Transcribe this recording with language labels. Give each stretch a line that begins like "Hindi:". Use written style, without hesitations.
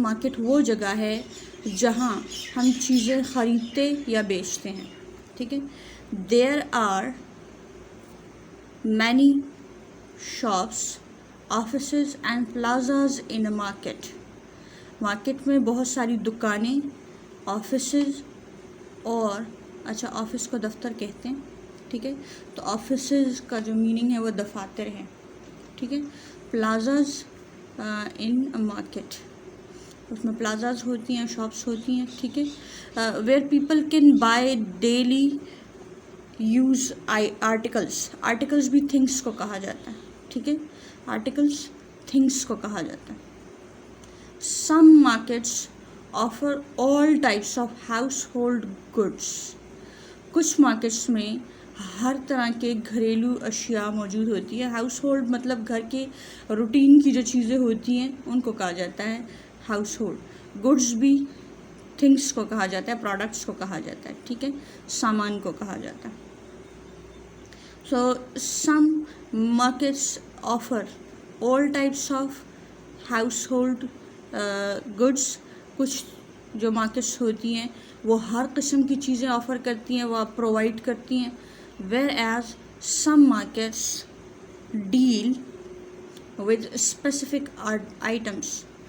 Urdu: Market وہ جگہ ہے جہاں ہم چیزیں خریدتے یا بیچتے ہیں. ٹھیک ہے،
English: there are many shops, offices and plazas in a market.
Urdu: Market میں بہت ساری دکانیں، آفیسز اور آفس کو دفتر کہتے ہیں. ٹھیک ہے، تو آفیسز کا جو میننگ ہے وہ دفاتر ہے. ٹھیک ہے،
English: plazas in market,
Urdu: اس میں پلازاز ہوتی ہیں، شاپس ہوتی ہیں.
English: ٹھیک ہے، where people can buy daily use articles
Urdu: بھی تھنگس کو کہا جاتا ہے. ٹھیک ہے، آرٹیکلس تھنگس کو کہا جاتا ہے.
English: Some markets offer all types of household goods.
Urdu: کچھ مارکیٹس میں ہر طرح کے گھریلو اشیاء موجود ہوتی ہے. ہاؤس ہولڈ مطلب گھر کے روٹین کی جو چیزیں ہوتی ہیں ان کو کہا جاتا ہے ہاؤس ہولڈ. گڈس بھی تھنگس کو کہا جاتا ہے، پروڈکٹس کو کہا جاتا ہے. ٹھیک ہے، سامان کو کہا جاتا ہے.
English: So some markets offer all types of household goods.
Urdu: کچھ جو مارکیٹس ہوتی ہیں وہ ہر قسم کی چیزیں آفر کرتی ہیں، وہ آپ پرووائڈ کرتی ہیں.
English: whereas some markets deal with specific items.